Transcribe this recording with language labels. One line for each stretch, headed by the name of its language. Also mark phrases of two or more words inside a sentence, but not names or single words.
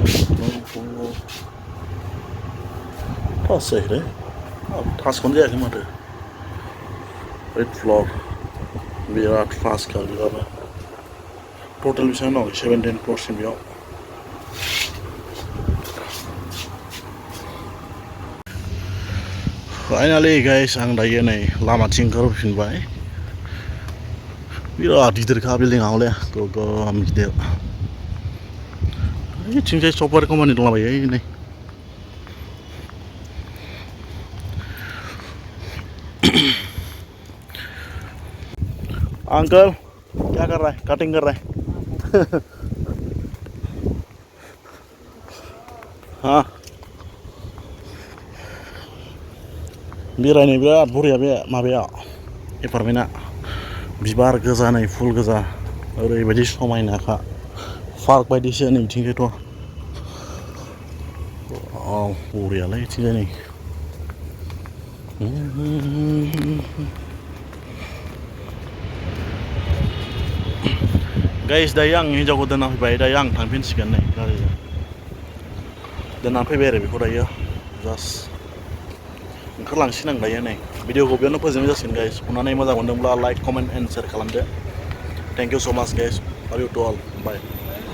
Bodo: टाच जायाखै टाचखौनो जायाखै माथो
English: eight floor
Bodo: बिराद फास्ट बिरादनो टटेल बेसेबां दं 17 फ्ल'रसिम बेयाव फाइनालि गाइस आं दायो नै लामाथिं ओंखारबोफिनबाय बिराद गिदिरखा बिल्डिंआ हले गोगोम गिदिर ओइथिंजाय
English: software company
Bodo: दंलाबायो नै
Hindi: अंकल क्या कर रहा है कटिंग कर रहा है
Bodo: हाँ बेरायनो बिराद बरिया बे माबाया एपार्टमेन्टआ बिबार गोजा नै फुल गोजा ओरैबायदि समायनाखा पार्क बायदिसो नै बिथिंजायथ' बरियालै बिथिंजाय नै गाइस दायो आं हिन्जावखौ दोनना फैबाय दायो आं थांफिनसिगोन नै गारिजों दोनना फैबाय आरो बेखौ दायो जास्ट ओंखारलांसिगोन आं दायो नै भिडिअखौ बेयावनो फोजोबनाय जासिगोन गाइस अननानै मोजां मोनदोंब्ला
English: like comment and share
Bodo: खालामदो
English: thank you so much guys love you to all bye